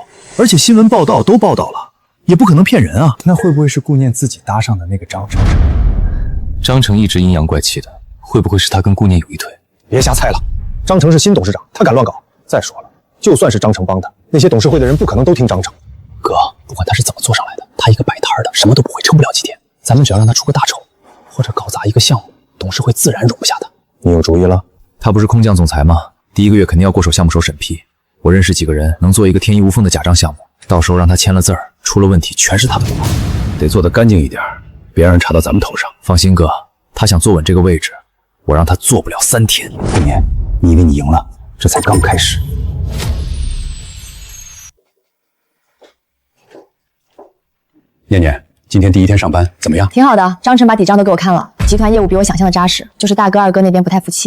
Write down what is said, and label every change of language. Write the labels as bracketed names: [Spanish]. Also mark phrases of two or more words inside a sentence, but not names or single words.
[Chinese] 而且新聞報道都報道了，也不可能騙人啊。那會不會是顧念自己搭上的那個張成？張成一直陰陽怪氣的，會不會是他跟顧念有一腿？別瞎猜了，張成是新董事長，他敢亂搞。再說了，就算是张成幫他，那些董事會的人不可能都聽張成。哥，不管他是怎麼做上來的，他一個擺攤的，什麼都不會，撐不了幾天。咱們只要讓他出個大醜，或者搞砸一個項目，董事會自然容不下他。你有主意了？他不是空降總裁嗎？第1個月肯定要過手项目手審批。我認識幾個人能做一個天衣無縫的假賬項目，到時候讓他簽了字兒，出了問題全是他的鍋。得做得乾淨一點，別讓人查到咱們頭上。放心哥，他想坐穩這個位置，我讓他做不了3天。顾年，你以為你贏了？這才剛開始。念念，今天第1天上班怎麼樣？挺好的，张晨把底账都給我看了，集团業務比我想象的扎實，就是大哥二哥那邊不太服气。